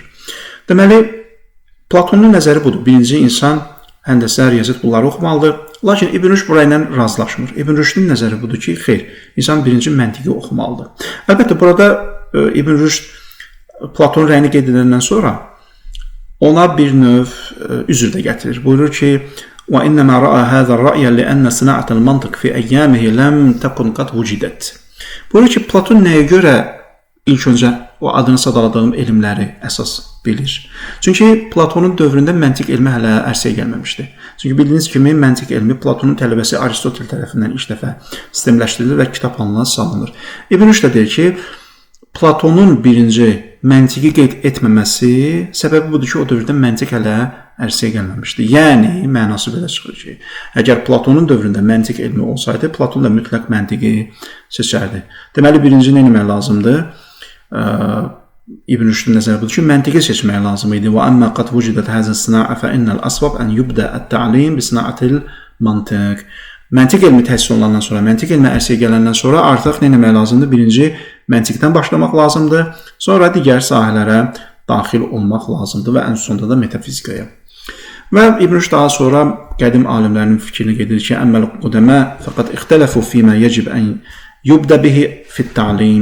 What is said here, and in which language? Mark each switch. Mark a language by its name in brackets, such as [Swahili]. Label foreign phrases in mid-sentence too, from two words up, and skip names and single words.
[Azerbaijani] Deməli, Platonun nəzəri budur. Birinci insan həndəsə, riyaziyyat bunları oxumalıdır. Lakin İbn Rüşd burayla razılaşmır. İbn Rüşdün nəzəri budur ki, xeyr, insan birinci məntiqi oxumalıdır. Əlbəttə, burada İbn Rüşd Platonun rəyini qeyd edəndən sonra ona bir növ üzr də gətirir. Buyurur ki, [Arabic] وَإِنَّمَا رَأَى هَذَا الرَّأْيَ لِأَنَّ صِنَاعَةَ الْمَنْطِقِ فِي أَيَّامِهِ لَمْ تَكُنْ قَدْ وُجِدَتْ. [Azerbaijani] Buyurur ki, Platon nəyə görə ilk öncə o adını sadaladığım elmləri əsas bilir? Çünki Platonun dövründə məntiq elmi hələ ərsəyə gəlməmişdi. Çünki bildiyiniz kimi, məntiq elmi Platonun tələbəsi Aristotel tərəfindən ilk dəfə sistemləşdirilir və kitab halına salınır. İbn Rüşd də deyir ki, Platonun birinci məntiqi qeyd etməməsi səbəbi budur ki, o dövrdə məntiq hələ ərsəyə gəlməmişdi. Yəni, mənası belə çıxır ki, əgər Platonun dövründə məntiq elmi olsaydı, Platon da mütləq məntiqi seçərdi. Deməli, birinci nə etmək lazımdır? İbn Rüşdün nəzəri budur ki, məntiqi seçmək lazım idi. [Arabic] وَأَمَّا قَدْ وُجِدَتْ هَذَا الصِّنَاعَ فَإِنَّ الْأَصْوَبَ أَنْ يُبْدَأَ التَّعْلِيمُ بِصِنَاعَةِ الْمَنْطِقِ. [Azerbaijani] Məntiq elmi təhsil olunandan sonra, məntiq elmi ərsəyə gələndən sonra artıq nə etmək lazımdır? Birinci, məntiqdən başlamaq lazımdır. Sonra digər sahələrə daxil olmaq lazımdır və ən sonunda da metafizikaya. Və İbn Rüşd daha sonra qədim alimlərin fikrini qeyd edir ki, [Arabic] أما القدماء فقد اختلفوا فيما يجب أن يبدأ به في التعليم.